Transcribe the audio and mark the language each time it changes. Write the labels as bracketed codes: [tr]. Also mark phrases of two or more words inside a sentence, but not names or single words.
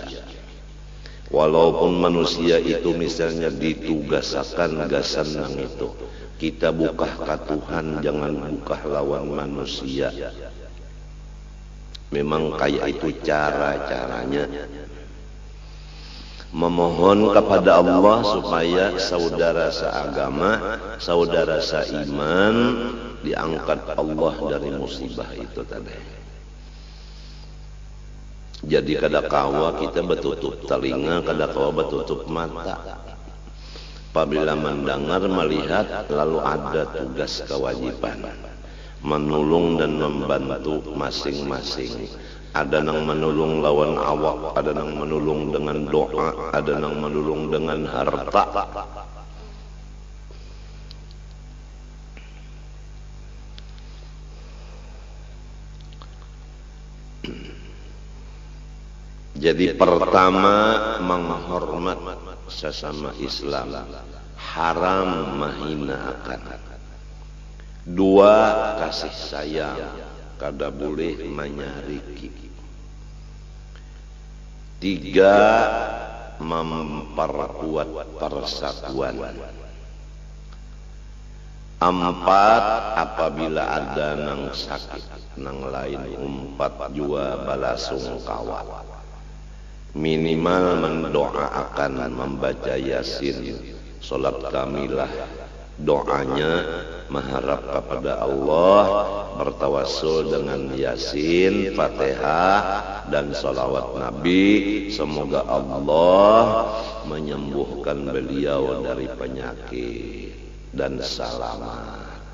[bjn] Walaupun manusia itu misalnya ditugaskan gasan nang itu, kita buka ke Tuhan, jangan buka lawan manusia. [id] Memang kayak itu cara-caranya. Memohon kepada Allah supaya saudara seagama, saudara seiman diangkat Allah dari musibah itu tadi. [bjn] Jadi kada kawa kita bertutup telinga, kada kawa bertutup mata. [id] Apabila mendengar, melihat, lalu ada tugas kewajiban menolong dan membantu masing-masing. [bjn] Ada yang menolong lawan awak, ada yang menolong dengan doa, ada yang menolong dengan harta. [id] Jadi pertama menghormat sesama Islam, haram menghinakan. [bjn] Dua, kasih sayang, kada boleh menyariki. [id] Tiga, memperkuat persatuan. [bjn] Empat, apabila ada nang sakit nang lain umpat jua balasungkawa. [id] Minimal mendoakan, membaca yasin, salat kamilah, doanya mengharap kepada Allah, bertawassul dengan yasin, fatihah dan salawat Nabi, semoga Allah menyembuhkan beliau dari penyakit dan selamat.